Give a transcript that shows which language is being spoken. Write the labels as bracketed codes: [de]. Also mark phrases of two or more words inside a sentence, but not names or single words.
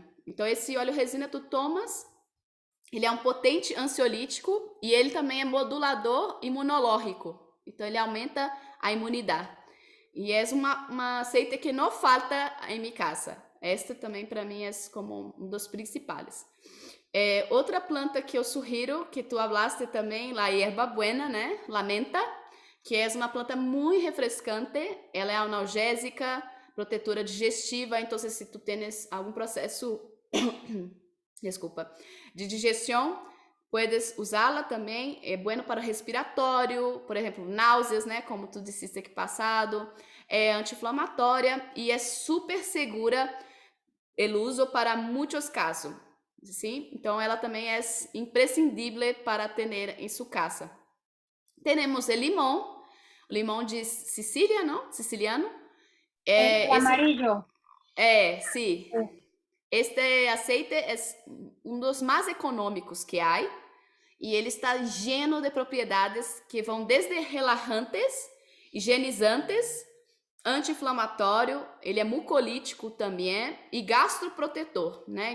[pt] Então, esse óleo resina tu tomas, ele é um potente ansiolítico e ele também é modulador imunológico. Então, ele aumenta a imunidade. E é uma aceite que não falta em minha casa. Esta também para mim é como um dos principais. Outra planta que eu sugiro, que tu hablaste também, [es] la hierba buena, [pt] né? [es] La menta, [pt] que é uma planta muito refrescante, ela é analgésica, protetora digestiva, então se tu tens algum processo, desculpa, de digestão, puedes usá-la também, é bueno para respiratório, por exemplo, náuseas, né, como tu disseste aqui passado, é anti-inflamatória e é super segura [es] el uso [pt] para muitos casos, sim? Então ela também é imprescindível para ter em sua casa. Temos o limão de Sicília, não? Siciliano. [es] El amarillo. [pt] Sim. Este aceite é um dos mais econômicos que há e ele está lleno de propriedades que vão desde relaxantes, higienizantes, anti-inflamatório, ele é mucolítico também e gastroprotetor, né?